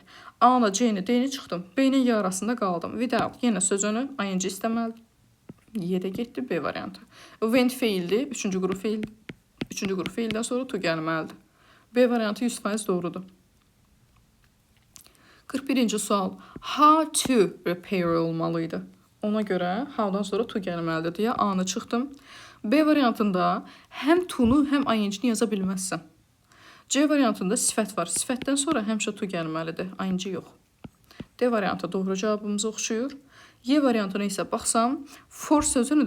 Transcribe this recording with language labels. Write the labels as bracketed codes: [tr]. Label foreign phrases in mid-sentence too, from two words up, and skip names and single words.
[az] A-la C-ni, D-ni çıxdım. B-nin Y arasında qaldım. Without, yenə söz önü, ing istəməlidir. Y-də getdi, B variantı. Went feildir, 3-cü qrup feil. 3-cü qrup feildən sonra to gəlməlidir. B variantı 100% doğrudur. 41-ci sual. [en] How to repair olmalıydı. [az] Ona görə how-dan sonra to gəlməlidir deyə A-nı çıxdım. B variantında həm to-nu, həm ing-ni yaza bilməzsən. C variantında sifət var. Sifətdən sonra həmişə to gəlməlidir. Ing yox. D variantı doğru cavabımıza oxşuyur. Y variantına isə baxsam, for sözünüdür.